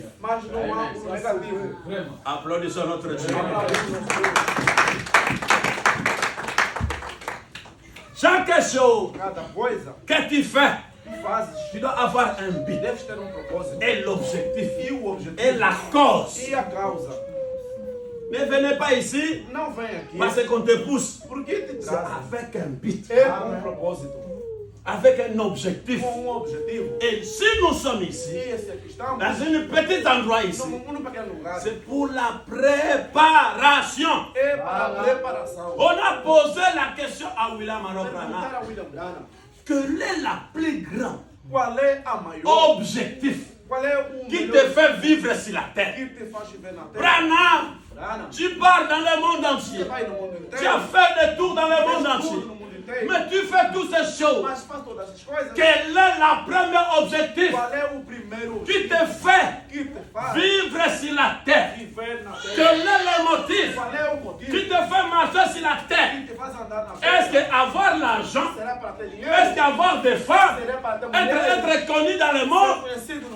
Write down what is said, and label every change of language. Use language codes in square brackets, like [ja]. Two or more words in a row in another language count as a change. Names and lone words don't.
[pt] Mas não há um negativo. [fr] Applaudissons notre Dieu. Chaque chose [pt] Cada coisa [fr] que tu fais, [pt] que fazes, [fr] tu dois avoir un but. [pt] deves ter um propósito. [fr] Et l'objectif. [pt] E o objetivo. [fr] Et la cause. [pt] E a causa. [fr] Ne venez pas ici [pt] Não vem aqui [fr] parce qu'on te pousse. [pt] porque te [fr] C'est [pt] traz. [fr] avec un but. [pt] É com um propósito. [fr] Avec un objectif. [pt] Com um objetivo. [fr] Et si nous sommes ici, [pt] E esse aqui estamos. [fr] dans un petit endroit ici, [pt] Num pequeno lugar. [fr] c'est pour la préparation. [pt] É para a preparação. [fr] On a posé la question à William [pt] Perguntar [fr] Arokrana. [pt] a William Branham [fr] Quel est la plus grande [pt] qual é a maior, [fr] objectif [pt] qual é o [fr] qui te [pt] melhor [fr] fait vivre sur la terre? [pt] que te faz viver na terra. [fr] Branham, [pt] Branham, [fr] tu pars dans le monde [pt] você [fr] entier. [pt] vai no mundo [fr] Tu as [pt] inteiro, [fr] fait des tours dans le monde [pt] faz tudo [fr] entier. [pt] no mundo inteiro, [fr] Mais tu fais toutes ces choses. [pt] mas faz todas essas coisas. [fr] Quel est le premier objectif [pt] Qual é o primeiro [fr] qui te fait [pt] que te faz [fr] vivre sur la terre? [pt] viver na terra? [fr] Quel est le motif [pt] Qual é o motivo [fr] qui te fait marcher sur la terre? [pt] que te faz andar na [fr] Est-ce [pt] terra? [fr] que avoir l'argent? [pt] Será para ter dinheiro? [fr] Est-ce qu'avoir des femmes? [pt] Será para ter mulher? [fr] Être connu dans le [pt] Ser [fr] monde? [pt] conhecido no